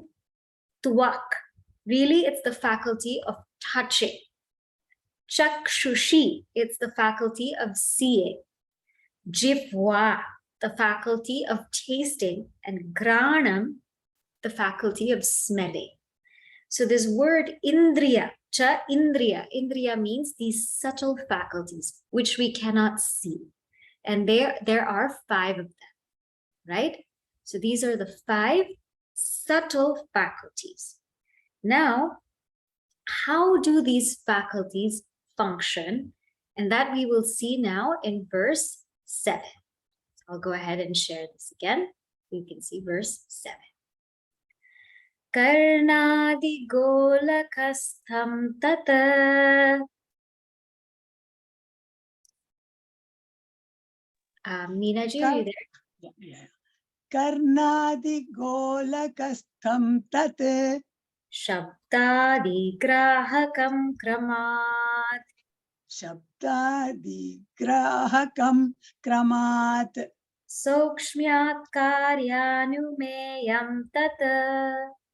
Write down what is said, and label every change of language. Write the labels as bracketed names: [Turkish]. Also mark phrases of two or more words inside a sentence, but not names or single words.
[English] Twak, really it's the faculty of touching. Chakshushi, it's the faculty of seeing. Jivva, the faculty of tasting. And granam, the faculty of smelling. So this word indriya, [Sanskrit] cha indriya, [English] indriya means these subtle faculties which we cannot see. And there are 5 of them, right? So these are the 5 subtle faculties. Now, how do these faculties function? And that we will see now in verse 7. I'll go ahead and share this again. You can see verse 7. [Sanskrit] Karnadi golakastham tata. [English] Meenaji, are you there? Yeah. [Sanskrit] Karnadi golakastham tat. Shabdadi grahakam kramat. Shabdadi grahakam kramat. Sokshmyat karyanumeyam tata.